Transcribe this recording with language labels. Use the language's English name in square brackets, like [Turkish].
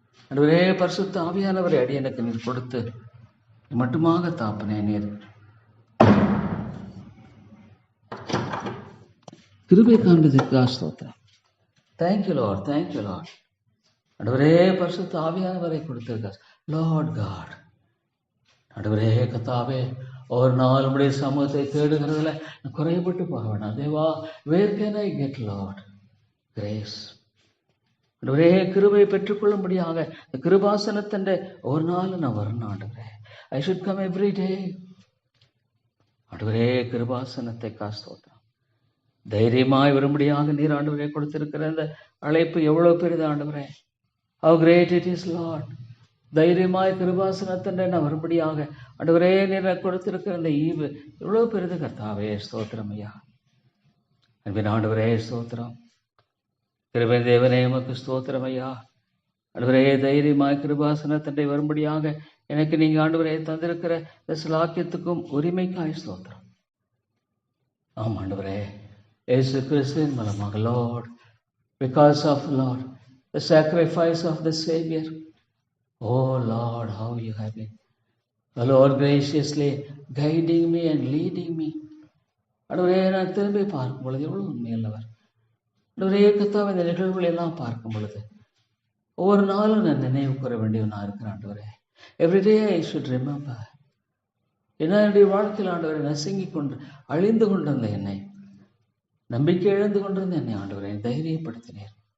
[Tamil] ஆண்டவரே பரிசுத்த ஆவியானவரை அடியனுக்கு நீர் கொடுத்து மட்டுமாக தாப்பனே நீர் கிருபை காண்பதற்காக ஸ்தோத்திரம். [English] Thank you Lord, thank you Lord. [Tamil] ஆண்டவரே பரிசுத்த ஆவியானவரை கொடுத்திருக்கார். லார்ட் காட், ஆண்டவரே கர்த்தாவே, ஒரு நாள் உடைய சமூகத்தை தேடுகிறதுல குறைபட்டு போக வேண்டாம். [English] தேவா, where can I get Lord grace? [Tamil] ஆண்டவரே கிருபை பெற்றுக்கொள்ளும்படியாக இந்த கிருபாசனத்தின் ஒரு நாள் நான் வரணும் ஆண்டவரே. [English] I should come every day. [Tamil] ஆண்டவரே கிருபாசனத்தை காஸ்தோத்திரம். தைரியமாய் வரும்படியாக நீர் ஆண்டவரே கொடுத்திருக்கிற இந்த அழைப்பு எவ்வளவு பெரிது ஆண்டவரே. [English] How great it is, Lord. [Tamil] தைரியமாய் கிருபாசனத்தின் நான் வரும்படியாக ஆண்டவரே நீர் கொடுத்திருக்கிற இந்த ஈவு எவ்வளவு பெரிது கர்த்தாவே. ஸ்தோத்திரம் ஐயா. அன்பின் ஆண்டவரே ஸ்தோத்திரம். கிருபை தேவனே உமக்கு ஸ்தோத்திரம் ஐயா. ஆண்டவரே தைரியமாய் கிருபாசனத்தண்டை வரும்படியாக எனக்கு நீங்க ஆண்டவரே தந்திருக்கிற இந்த சிலாக்கியத்துக்கும் உரிமைக்காய் ஸ்தோத்திரம். ஆம் ஆண்டவரே, இயேசு கிறிஸ்துவின் மூலமாக [English] Lord, because of Lord the sacrifice of the Savior, oh Lord, how you have been, the Lord graciously guiding me and leading me. [Tamil] ஆண்டவரே நான் திரும்பி பார்க்கும் பொழுது எவ்வளவு உண்மையுள்ளவர். ஆண்டவரே கர்த்தாவே, இந்த நிகழ்வுகளை எல்லாம் பார்க்கும் பொழுது ஒவ்வொரு நாளும் நான் நினைவு கூற வேண்டியவனாக இருக்கிறேன் ஆண்டவரே. [English] Everyday I should remember. [Tamil] என்னுடைய வாழ்க்கையில் ஆண்டவரை நசுங்கி கொண்டு அழிந்து கொண்டிருந்த என்னை, நம்பிக்கை இழந்து கொண்டிருந்த என்னை ஆண்டவரை தைரியப்படுத்தினேன்.